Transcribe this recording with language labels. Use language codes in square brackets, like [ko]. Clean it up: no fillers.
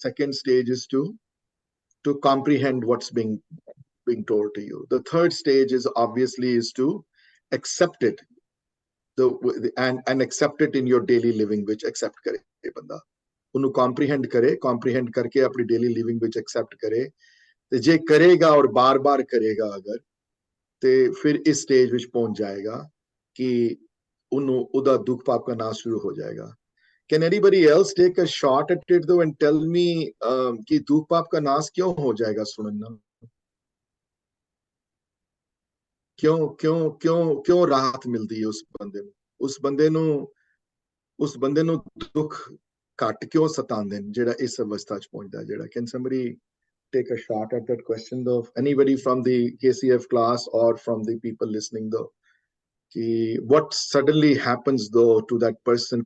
[en] Second stage is to comprehend what's being told to you. The third stage is obviously is to accept it, and accept it in your daily living, which [pa] accept kare banda ਉਹਨੂੰ comprehend ਕਰਕੇ ਆਪਣੀ daily living ਵਿੱਚ accept ਕਰੇ। ਤੇ ਜੇ ਕਰੇਗਾ ਔਰ ਬਾਰ-ਬਾਰ ਕਰੇਗਾ ਅਗਰ, ਤੇ ਫਿਰ ਇਸ ਸਟੇਜ ਵਿੱਚ ਪਹੁੰਚ ਜਾਏਗਾ ਕਿ ਉਹਨੂੰ ਉਹਦਾ ਦੁੱਖ ਪਾਪ ਦਾ ਨਾਸ਼ ਸ਼ੁਰੂ ਹੋ ਜਾਏਗਾ। [en] Can anybody else take a shot at it though and tell me [hi] कि दुख पाप का नाश क्यों हो जाएगा सुनना? क्यों राहत मिलती है उस बंदे [pa] ਨੂੰ ਦੁੱਖ ਘੱਟ ਕਿਉਂ ਸਤਾਉਂਦੇ ਨੇ ਜਿਹੜਾ ਇਸ ਅਵਸਥਾ ਚ ਪਹੁੰਚਦਾ ਜਿਹੜਾ? [en] Can somebody take a shot at that question though? Anybody from the KCF class or from the people listening though? कि what suddenly happens though to that person?